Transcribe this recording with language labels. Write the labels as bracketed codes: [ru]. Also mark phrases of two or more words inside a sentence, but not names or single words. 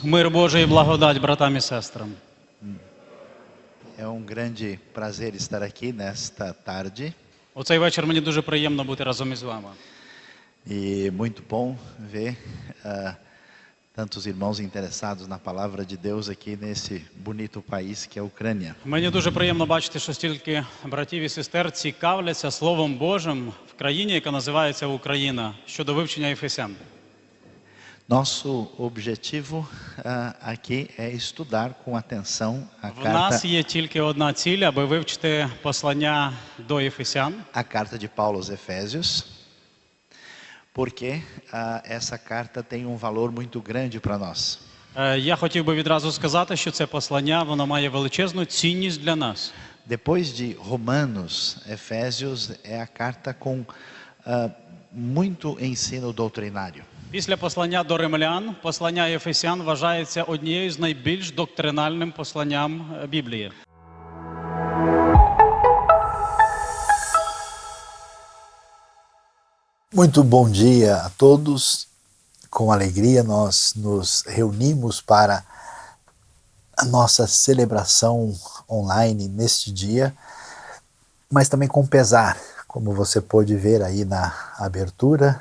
[uk] Мир Божий і благодать братам і сестрам. [pt] É um grande prazer estar aqui nesta tarde [uk] У цей вечір мені дуже приємно бути разом із вами. [pt] e muito bom ver tantos irmãos interessados na palavra de Deus aqui nesse bonito país que é a Ucrânia. [uk] Мені дуже приємно бачити, що стільки братів і сестер цікавляться Словом Божим в країні, яка називається Україна, щодо вивчення Ефесян. [pt] Nosso objetivo aqui é estudar com atenção a [uk] В нас [pt] carta, [uk] є тільки одна ціль, аби вивчити послання до Ефесян, [pt] a carta de Paulo aos Efésios, porque essa carta tem um valor muito grande para nós. [uk] Я хотів би відразу сказати, що це послання, воно має величезну цінність для нас. [pt] Depois de Romanos, Efésios é a carta com muito ensino doutrinário. [uk] Після послання до римлян, послання Ефесян вважається однією з найбільш доктринальним посланням Біблії. [pt] Muito bom dia a todos. Com alegria nós nos reunimos para a nossa celebração online neste dia, mas também com pesar, como você pôde ver aí na abertura.